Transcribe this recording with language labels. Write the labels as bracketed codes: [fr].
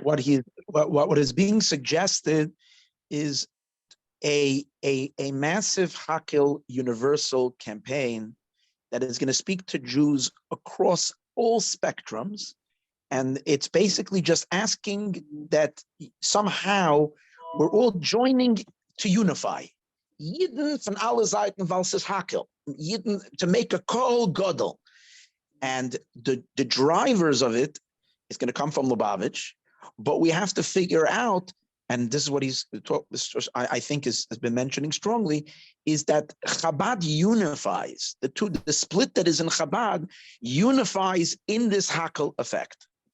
[en] What is being suggested is a massive Hakel universal campaign that is going to speak to Jews across all spectrums. And it's basically just asking that somehow we're all joining to unify. [yi] Yidden von alle Seiten, weil es ist Hakel. [en] Yidden to make a kol godel. And the drivers of it is going to come from Lubavitch, but we have to figure out, and this is what I think has been mentioning strongly, is that Chabad unifies. The split that is in Chabad unifies in this Hakel effect.